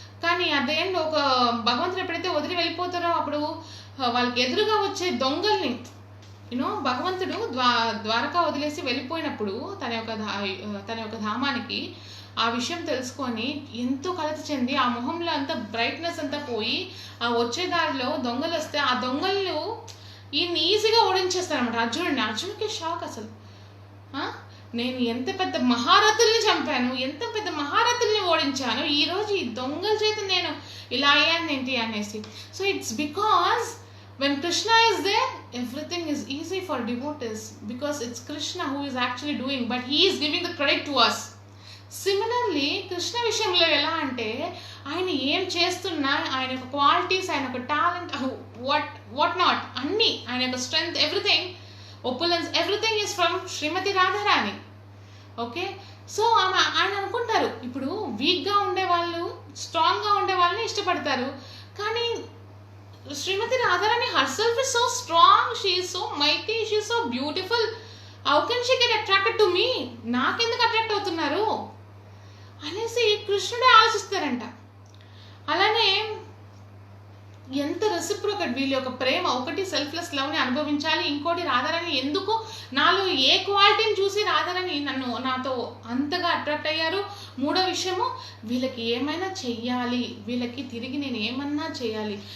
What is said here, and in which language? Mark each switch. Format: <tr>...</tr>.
<te>కానీ at end ఒక భగవంతుడు ఎప్పుడైతే వదిలి వెళ్ళిపోతారో అప్పుడు వాళ్ళకి ఎదురుగా వచ్చే దొంగల్ని భగవంతుడు ద్వారకా వదిలేసి వెళ్ళిపోయినప్పుడు తన యొక్క ధామానికి ఆ విషయం తెలుసుకొని ఎంతో కలత చెంది ఆ మొహంలో అంతా బ్రైట్నెస్ అంతా పోయి ఆ వచ్చే దారిలో దొంగలు వస్తే ఆ దొంగలు ఈయన్ని ఈజీగా ఓడించేస్తారనమాట అర్జునుడికి షాక్. అసలు నేను ఎంత పెద్ద మహారథుల్ని చంపాను, ఎంత పెద్ద మహారథుల్ని ఓడించాను, ఈరోజు ఈ దొంగల చేత నేను ఇలా అయ్యాను ఏంటి అనేసి.</te> <en>So it's because when Krishna is there, everything is easy for devotees because it's Krishna who is actually doing, but he is giving the credit to us.</en> <te>Similarly Krishna విషయంలో ఎలా అంటే ఆయన ఏం చేస్తున్నా, ఆయన యొక్క క్వాలిటీస్, ఆయన యొక్క టాలెంట్, వాట్ నాట్ అన్నీ, ఆయన యొక్క strength, everything, ఒపులెన్స్, everything is from Shrimati Radharani. Okay, so ఆయన అనుకుంటారు ఇప్పుడు వీక్గా ఉండేవాళ్ళు స్ట్రాంగ్గా ఉండే వాళ్ళని ఇష్టపడతారు. కానీ శ్రీమతి Radharani</te> <en>herself is so strong, she is so mighty, she is so beautiful, how can she get attracted to me,</en> <te>నాకెందుకు అట్రాక్ట్ అవుతున్నారు అనేసి కృష్ణుడే ఆలోచిస్తారంట. అలానే ఎంత రెసిప్రోకేట్ వీళ్ళ యొక్క ప్రేమ, ఒకటి సెల్ఫ్లెస్ లవ్ని అనుభవించాలి, ఇంకోటి రాధారాణి ఎందుకు నాలో ఏ క్వాలిటీని చూసి రాధారాణి నాతో అంతగా అట్రాక్ట్ అయ్యారు, మూడో విషయము వీళ్ళకి ఏమైనా చెయ్యాలి, వీళ్ళకి తిరిగి నేను ఏమన్నా చేయాలి.</te>